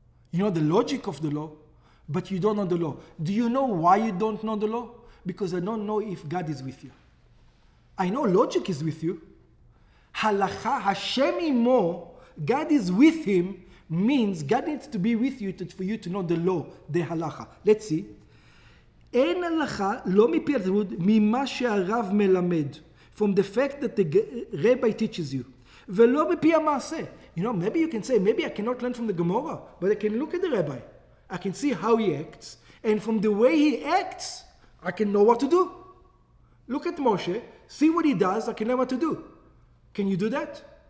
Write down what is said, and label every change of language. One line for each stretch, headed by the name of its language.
English: You know the logic of the law, but you don't know the law. Do you know why you don't know the law? Because I don't know if God is with you. I know logic is with you. Halacha,
Hebrew: Hashem imo,
English: God is with him, means God needs to be with you for you to know the law, the halacha. Let's see.
Hebrew: אין הלכה לא מפי התלמוד ממה שהרב מלמד.
English: from the fact that the Rabbi teaches you.
Hebrew: ולא בפי המעשה.
English: Maybe you can say, maybe I cannot learn from the Gemara, but I can look at the Rabbi. I can see how he acts, and from the way he acts, I can know what to do. Look at Moshe, see what he does, I can learn what to do. Can you do that?